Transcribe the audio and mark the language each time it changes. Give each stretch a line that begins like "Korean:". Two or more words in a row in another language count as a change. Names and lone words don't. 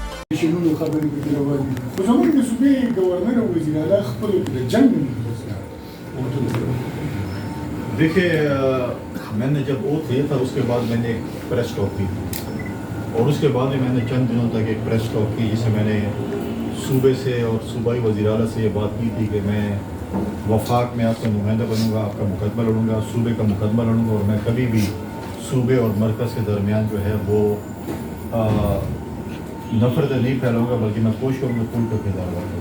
Pashto: شنو خبرې پکې روانې دي. خو زموږ د صوبې گورنر او وزیر اعلیٰ خپلو کې د جنګ
Urdu: دیکھیے میں نے جب اوتھ لیا تھا اس کے بعد میں نے ایک
English: press talk
Urdu: کی اور اس کے بعد میں نے چند دنوں تک ایک
English: press talk
Urdu: کی جس میں نے صوبے سے اور صوبائی وزیر اعلیٰ سے یہ بات کی تھی کہ میں وفاق میں آپ کا نمائندہ بنوں گا, آپ کا مقدمہ لڑوں گا, صوبے کا مقدمہ لڑوں گا اور میں کبھی بھی صوبے اور مرکز کے درمیان جو ہے وہ نفرت نہیں پھیلاؤں گا, بلکہ میں کوشش کروں گا پل کا کردار ادا کروں.